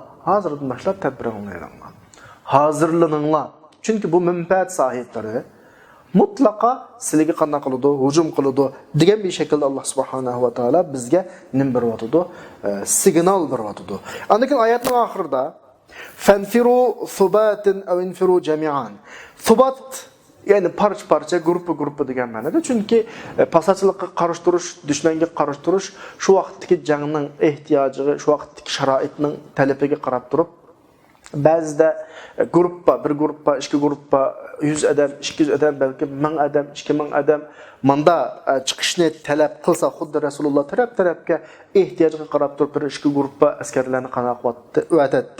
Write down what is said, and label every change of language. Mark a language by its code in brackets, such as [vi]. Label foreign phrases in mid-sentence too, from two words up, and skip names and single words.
[uz] Hozirdan boshlab tadbiringlarni hozirlaninglar. Chunki bu manfaat sohiblari mutlaqo sizlarga qanday qiladi, hujum qiladi degan bir shaklda Alloh subhanahu va taolo bizga nim beryapti, signal beryapti. [ar] Andan oyatning oxirida فانفروا ثبات أو انفروا جميعا. [uz] Subat ya'ni parcha gruppa degan ma'noda. Chunki pasachilikqa qarshi turish, dushmanga qarshi turish shu vaqtdagi jangning ehtiyojiga, shu vaqtdagi sharoitning talabiga qarab turib, ba'zida bir gruppa, ikki gruppa, 100 odam, 200 odam, balki 1000 odam, 2000 odam manda chiqishni talab qilsa, xuddi Rasululloh tarafga ehtiyojiga qarab turib, bir ikki gruppa askarlarni qanaqatdi.